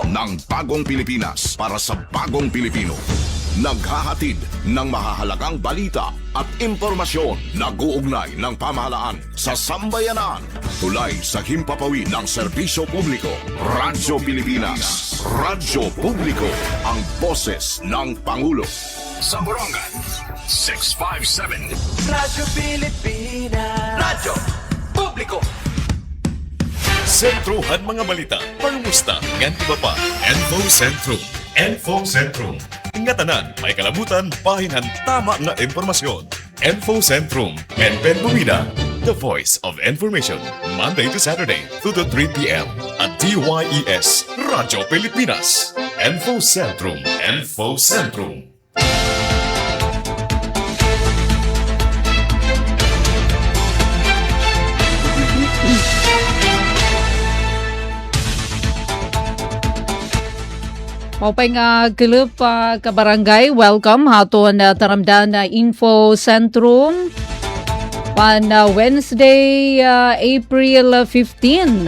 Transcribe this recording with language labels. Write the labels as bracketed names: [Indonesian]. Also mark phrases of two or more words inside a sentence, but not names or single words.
[Filipino] Ng bagong Pilipinas para sa bagong Pilipino. Naghahatid ng mahahalagang balita at impormasyon na guugnay ng pamahalaan sa sambayanan. Tulay sa himpapawid ng serbisyo publiko. Radyo Pilipinas. Radyo Publiko. Ang boses ng Pangulo. Sa Barangay 657. Radyo Pilipinas. Radyo Publiko. [Waray] Sentruhan mga balita, pangumusta, ngan iba pa. Info Centrum. Info Centrum. Ngatanan, may kalabutan, pahinhan, tama nga impormasyon. Info Centrum. Penpen Bumida, [English] the voice of information. Monday to Saturday, 2 to 3 p.m. at DYES, Radyo Pilipinas. Info Centrum. Info Centrum. [Waray] Maupay nga kilup kabarangay, welcome haton taramdan na Info Centrum [English] on Wednesday, April 15.